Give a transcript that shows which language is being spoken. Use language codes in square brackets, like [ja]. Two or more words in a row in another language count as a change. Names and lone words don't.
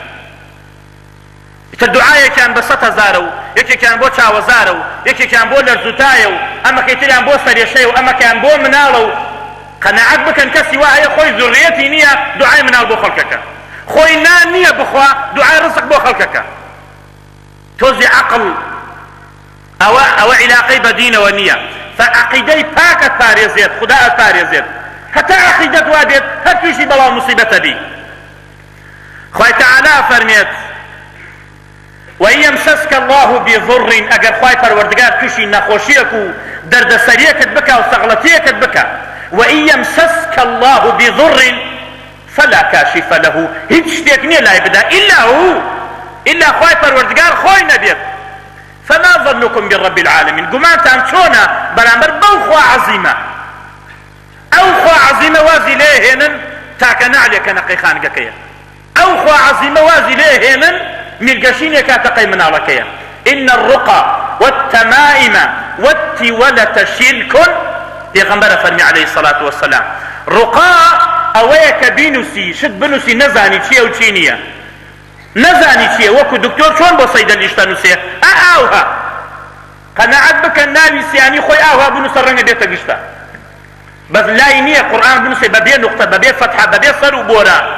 [ckb] ئیتر دوعایەکیان بە 100,000 و یەکێکیان بۆ چاوەزارە و یەکێکیان بۆ لەرزوتایە و ئەمەکەیتریان بۆ سەرێشەیە و ئەمەکەیان بۆ مناڵە و قەناعەت بکەن کەسی وا هەیە خۆی زوڕیەتی نییە دوعای مناڵ بۆ خەڵکەکە، خۆی نان نییە بخوا دوعای ڕزق بۆ خەڵکەکە. تۆزی عەقڵ ئەوە عیلاقەی بە دینەوە نییە، فعەقیدەی پاکت پارێزێت، خودایت پارێزێت، هەتا عەقیدەت وا بێت هەر تووشی بەڵاو موسیبەتە بی. خوای تەعالا فەرمێت [ar] وإن يمسسك الله بضر، [ckb] ئەگەر خوای پەروەردگار تووشی نەخۆشیەک و دەردەسەریەکت بکە و سەغڵەتیەکت بکە، [ar] وإن يمسسك الله بضر فلا كاشف له، [ckb] هیچ شتێک نییە لای بدا [ar] إلا هو، [ckb] إلا خوای پەروەردگار خۆی نەبێت. [ar] فما ظنكم برب العالمين، [ckb] گومانتان چۆنە بەرامبەر بەو خوا عەزیمە؟ ئەو خوا عەزیمە وازی لێ هێنن تاکە نەعلێکە نەقەی خانگەکەیە، ئەو خوا عەزیمە وازی لێ هێنن میرگەشینێکە تەقەی مناڵەکەیە. [ar] إن الرقى والتمائم والتولة شرك، [ckb] پێغەمبەرە فەرمی [ar] عەلەیهی السەڵات وەسەلام [ckb] ڕقا ئەوەیە کە بینوسی شت بنووسی نەزانی چییە و چی نییە، نەزانی چییە، وەکو دکتۆر چۆن بۆ سەیدە لیشتە نووسێ ئاوها، قەناعەت بکەن ناوی سیانی خۆی ئاوها بنووسە ڕەنگە بێتە گشتە، بەس لای نییە قورئان بنووسێ بەبێ نوقتە، بەبێ فەتحە، بەبێ سەر و بۆرە.